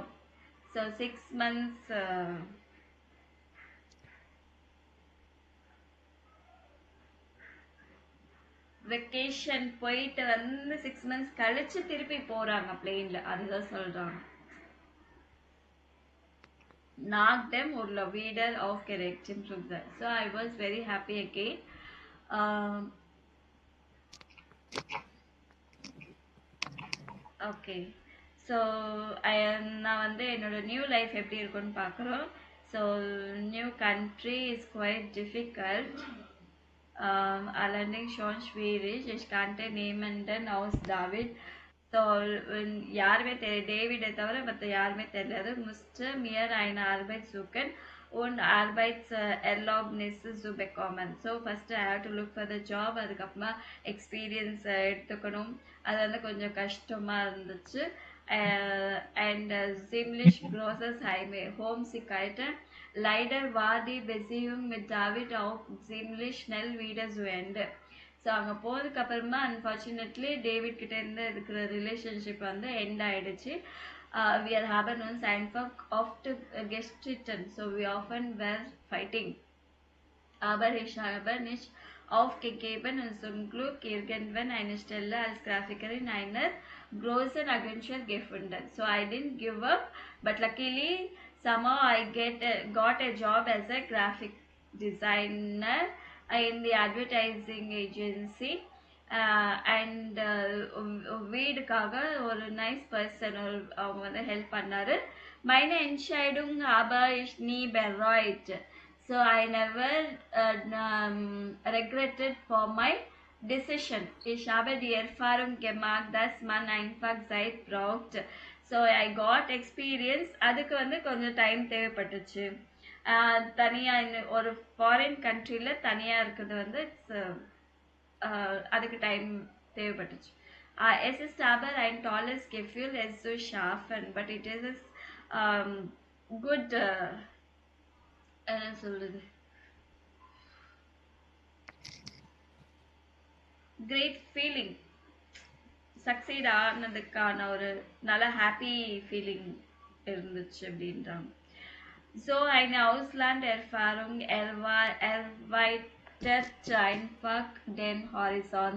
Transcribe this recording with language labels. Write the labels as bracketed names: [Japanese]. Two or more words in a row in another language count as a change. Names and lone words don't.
[English] So 6 months [Tamil] வெக்கேஷன் போயிட்டு வந்து 6 months கழிச்சு திருப்பி போறாங்க பிளேன்ல, அதுதான் சொல்றாங்க. [German] Nach dem Urlaub wieder aufgeregt im Flugzeug. [English] So I was very happy again. Okay, so [Tamil] நான் வந்து என்னோட [English] new life [Tamil] எப்படி இருக்குன்னு பார்க்குறோம். [English] so new country is quite difficult. [German] Allerdings schon schwierig. Ich kannte niemanden aus David. [Tamil] ஸோ யாருமே டேவிடை தவிர மற்ற யாருமே தெரியாது. [German] musste mir eine Arbeit suchen und Arbeitserlaubnisse zu bekommen. [English] so first I have to look for the job. [Tamil] அதுக்கப்புறமா எக்ஸ்பீரியன்ஸ் எடுத்துக்கணும். அது வந்து கொஞ்சம் கஷ்டமாக இருந்துச்சு. [German] அண்ட் ziemlich großes Heimweh, homesick ஆகிட்டேன். Leider war die Beziehung mit David auch ziemlich schnell wieder zu Ende. [Tamil] ஸோ அங்கே போகிறதுக்கு அப்புறமா அன்ஃபார்ச்சுனேட்லி டேவிட் கிட்ட இருந்து இருக்கிற ரிலேஷன்ஷிப் வந்து எண்ட் ஆகிடுச்சு. [English] We are [German] haben uns einfach oft gestritten, [English] so we often were fighting. [German] Aber ich habe nicht aufgegeben und zum Glück irgendwann eine Stelle als Grafikerin einer großen Agentur gefunden. [English] So I didn't give up, but luckily somehow I got a job as a graphic designer in the advertising agency. [Tamil] அண்ட் வீடுக்காக ஒரு [English] nice person [Tamil] அவங்க வந்து ஹெல்ப் பண்ணாரு. [German] meine Entscheidung habe ich nie bereut. [English] So I never regretted for my decision. [German] Ich habe die Erfahrung gemacht, dass man einfach Zeit braucht. [English] So I got experience. [Tamil] அதுக்கு வந்து கொஞ்சம் டைம் தேவைப்பட்டுச்சு. தனியாக ஒரு [English] foreign country [Tamil] தனியாக இருக்கிறது வந்து அதுக்கு டைம் தேவைப்பட்டுச்சு. [German] Es ist aber ein tolles Gefühl, es zu schaffen, [English] but it is good [Tamil] என்ன சொல்றது, [English] great feeling. [Tamil] சக்சீட் ஆனதுக்கான ஒரு நல்ல [English] happy feeling [Tamil] இருந்துச்சு அப்படின்றாங்க. [German] So ein Ausland Erfahrung erweitert einfach den Horizont.